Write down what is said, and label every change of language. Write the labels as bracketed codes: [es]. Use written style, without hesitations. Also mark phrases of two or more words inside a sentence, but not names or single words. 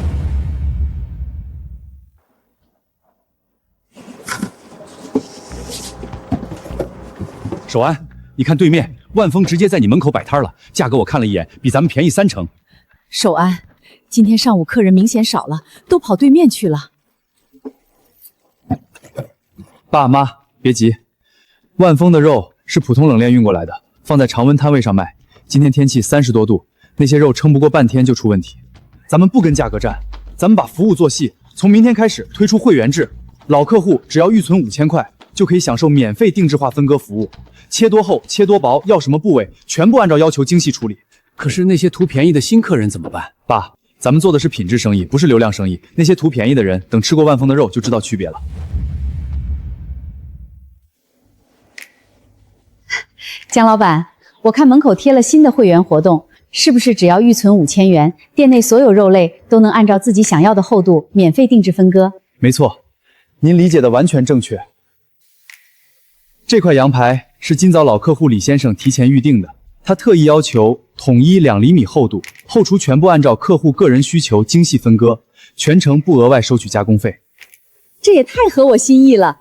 [zh] 守安，你看对面万丰直接在你门口摆摊了，价格我看了一眼，比咱们便宜3成。守安，今天上午客人明显少了，都跑对面去了。爸妈，別急，萬豐的肉是普通冷鏈運過來的，放在常溫攤位上賣。今天天氣30多度，那些肉撐不過半天就出問題。咱們不跟價格戰，咱們把服務做細，從明天開始推出會員制，老客戶只要預存5000塊，就可以享受免費定制化分割服務，切多厚、切多薄，要什麼部位，全部按照要求精細處理。可是那些圖便宜的新客人怎麼辦？爸，咱們做的是品質生意，不是流量生意。那些圖便宜的人，等吃過萬豐的肉就知道區別了。江老板，我看門口貼了新的會員活動，是不是只要預存5000元，店內所有肉類都能按照自己想要的厚度免費定制分割？沒錯，您理解的完全正確。這塊羊排是今早老客戶李先生提前預定的。他特意要求統一2厘米厚度，後廚全部按照客戶個人需求精細分割，全程不額外收取加工費。這也太合我心意了！